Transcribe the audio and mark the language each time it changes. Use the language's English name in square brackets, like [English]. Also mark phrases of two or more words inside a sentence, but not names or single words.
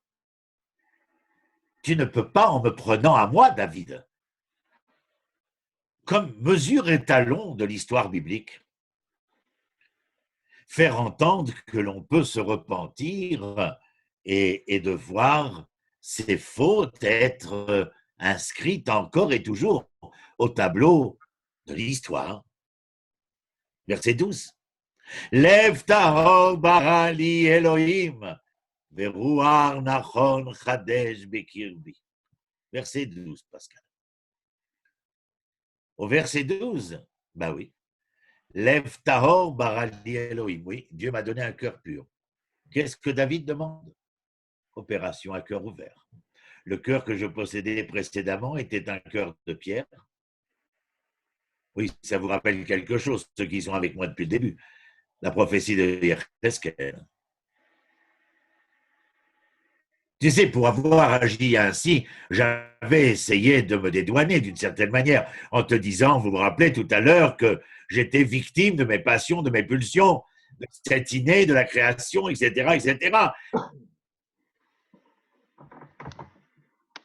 [French] Tu ne peux pas, en me prenant à moi, David, comme mesure et talon de l'histoire biblique, faire entendre que l'on peut se repentir et de voir ses fautes être inscrites encore et toujours au tableau de l'histoire. Verset 12. [Hebrew] לב טהור ברא לי אלהים ורוח נכון חדש בקרבי. [French] Verset 12, Pascal. Au verset 12, ben oui. [Hebrew] לב טהור ברא לי אלהים. [French] Oui, Dieu m'a donné un cœur pur. Qu'est-ce que David demande? Opération à cœur ouvert. Le cœur que je possédais précédemment était un cœur de pierre. Oui, ça vous rappelle quelque chose, ceux qui sont avec moi depuis le début. La prophétie de Yecheskel. Tu sais, pour avoir agi ainsi, j'avais essayé de me dédouaner d'une certaine manière en te disant, vous vous rappelez tout à l'heure que j'étais victime de mes passions, de mes pulsions, de cet inné, de la création, etc., etc.